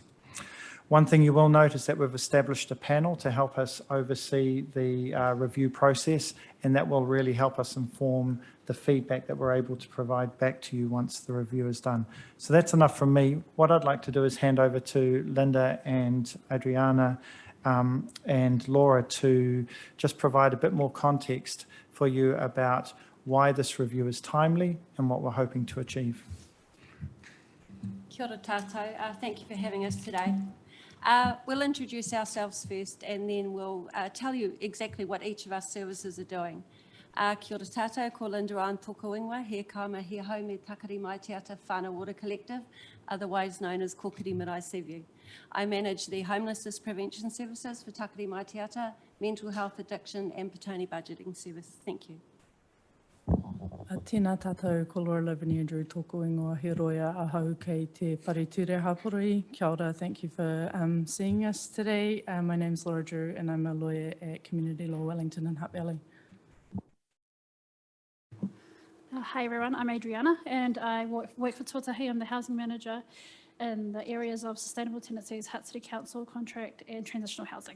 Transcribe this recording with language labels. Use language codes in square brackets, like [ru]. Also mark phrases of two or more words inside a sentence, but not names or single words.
[en] One thing you will note is that we've established a panel to help us oversee the review process, and that will really help us inform the feedback that we're able to provide back to you once the review is done. So that's enough from me. What I'd like to do is hand over to Linda and Adriana and Laura to just provide a bit more context for you about why this review is timely and what we're hoping to achieve. [mi] Kia ora tātou. [en] Thank you for having us today. We'll introduce ourselves first and then we'll tell you exactly what each of our services are doing. [mi] Kia ora tātou, ko Linda Ryan tōku ingoa, he kaima he hau me Takari Mai Te Ata Whānau Water Collective, [en] otherwise known as [mi] Kokiri Marae Seaview. [en] I manage the homelessness prevention services for Takari Mai Te Ata, mental health, addiction and Petone budgeting service. Thank you. [mi] Tēnā tātou, ko Laura Liveni Andrew tōku ingoa, he roia ahau kei te whareture hapori. Kia ora, [en] thank you for seeing us today. My name's Laura Drew and I'm a lawyer at Community Law Wellington in Hutt Valley. Hi everyone, I'm Adriana and I work for Tuatahi. I'm the housing manager in the areas of sustainable tenancies, Hutt City Council, contract and transitional housing.